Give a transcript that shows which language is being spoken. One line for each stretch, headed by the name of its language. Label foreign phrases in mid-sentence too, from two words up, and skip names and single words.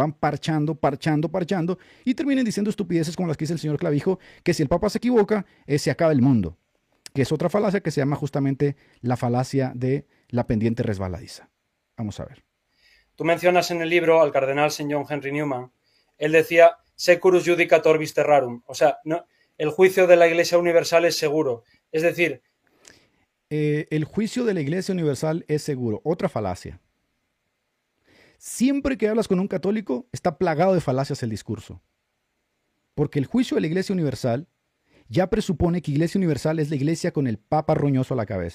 Spanish: Van parchando y terminan diciendo estupideces como las que dice el señor Clavijo, que si el Papa se equivoca, se acaba el mundo. Que es otra falacia que se llama justamente la falacia de la pendiente resbaladiza. Vamos a ver. Tú mencionas en el libro al cardenal Sir John Henry Newman. Él decía,
Latin: securus judicator vis terrarum.
Spanish: O sea, no, el juicio de la Iglesia Universal es seguro. Es decir, el juicio de la Iglesia Universal es seguro. Otra falacia. Siempre que hablas con un católico, está plagado de falacias el discurso. Porque el juicio de la Iglesia Universal ya presupone que Iglesia Universal es la iglesia con el papa roñoso a la cabeza.